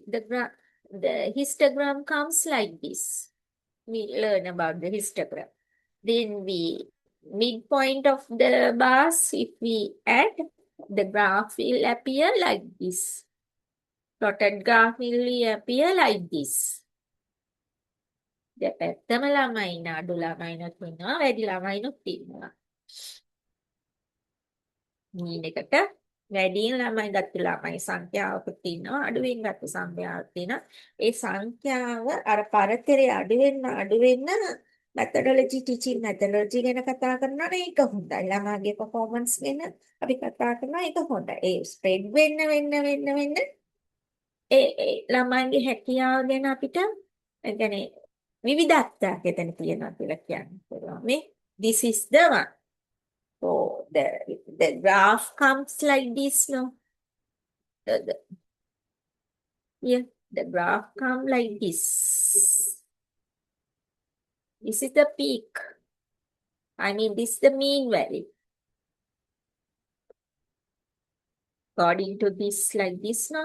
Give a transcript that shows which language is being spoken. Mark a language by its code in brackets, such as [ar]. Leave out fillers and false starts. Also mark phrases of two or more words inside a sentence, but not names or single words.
[en] The histogram comes like this. We learn about the histogram. Then midpoint of the bars, if we add, the graph will appear like this. Plotted graph will appear like this. [si] දෙපැත්තම ළමයි ඉන්න අඩු ළමයිනුත් ඉන්නවා වැඩි ළමයිනුත් ඉන්නවා. මීන් එකට වැඩියෙන් ළමයි ගත්ත ළමයි සංඛ්‍යාවකුත් ඉන්නවා අඩුවෙන් ගත්ත සංඛ්‍යාවක් තියෙනවා. ඒ සංඛ්‍යාව අර පරතරය අඩු වෙන්න [en] methodology teaching methodology [si] ගැන කතා කරනවා නේ ඒක හොඳයි. ළමයාගේ performance ගැන අපි කතා කරනවා ඒක හොඳයි. ඒ spread වෙන්න ඒ ළමයිගේ හැකියාව ගැන අපිට ඒ කියන්නේ විවිධත්වයක් එතන තියෙනවා කියලා කියන්න පුළුවන්. [en] මේ this is the one. So the graph comes like this, no? Yeah, the graph come like this. This is the peak. I mean, this is the mean value. According to this, like this, no?